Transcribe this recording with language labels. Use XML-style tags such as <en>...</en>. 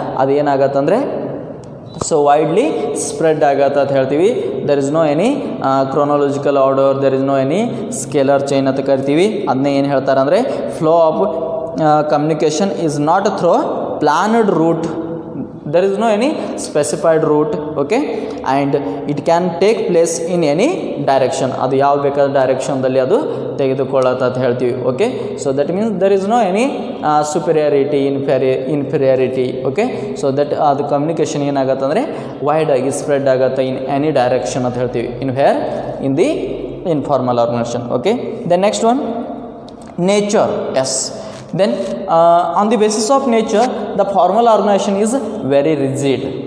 <kn>ಅದೇನಾಗತ್ತೆ ಅಂದರೆ so widely spread ಆಗತ್ತೆ ಅಂತ ಹೇಳ್ತೀವಿ.</kn> <en>there is no any chronological order, there is no any scalar chain</en> <kn>ಅಂತ ಕರಿತೀವಿ. ಅದನ್ನೇ ಏನು ಹೇಳ್ತಾರೆ ಅಂದರೆ</kn> <en>Flow of communication is not through planned route, there is no any specified route. Okay, and it can take place in any direction.</en> <kn>ಅದು ಯಾವ ಬೇಕಾದ ಡೈರೆಕ್ಷನ್ದಲ್ಲಿ ಅದು ತೆಗೆದುಕೊಳ್ಳುತ್ತೆ ಅಂತ ಹೇಳ್ತೀವಿ.</kn> <en>Okay, so that means there is no any superiority inferiority.</en> <kn>Okay, so that ಅದು communication ಏನಾಗುತ್ತೆ ಅಂದರೆ wide ಆಗಿ ಸ್ಪ್ರೆಡ್ ಆಗುತ್ತೆ</kn> <en>in any direction</en> <kn>ಅಂತ ಹೇಳ್ತೀವಿ.</kn> <en>In the informal organization. Okay, the next one nature. Yes, then on the basis of nature, the formal organization is very rigid.</en>